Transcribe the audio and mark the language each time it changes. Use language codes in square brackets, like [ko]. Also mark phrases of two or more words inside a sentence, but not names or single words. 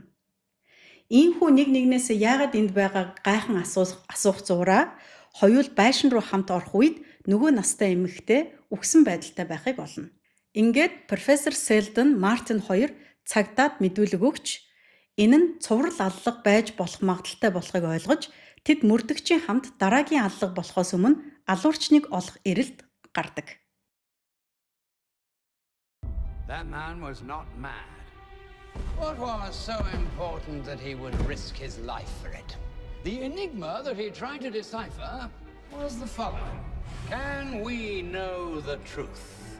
[mn] Ийхүү нэг нэгнээс яагаад энд байгаа гайхан асуух зураа хоёул байшин руу хамт орох үед нөгөө настай эмэгтэй үхсэн байдалтай байхыг олно. Ингээд профессор Селдон Мартин хоёр цагдаад мэдүүлэг өгч энэ нь цуврал аллах байж болох магадaltaй болохыг ойлгож тэд мөрдөгчийн хамт дараагийн аллах болохоос өмнө алуурчныг олох эрэлд гардаг. [en] That man was not mad. What was so important that he would risk his life for it? The enigma that he tried to decipher was the following. Can we know the truth?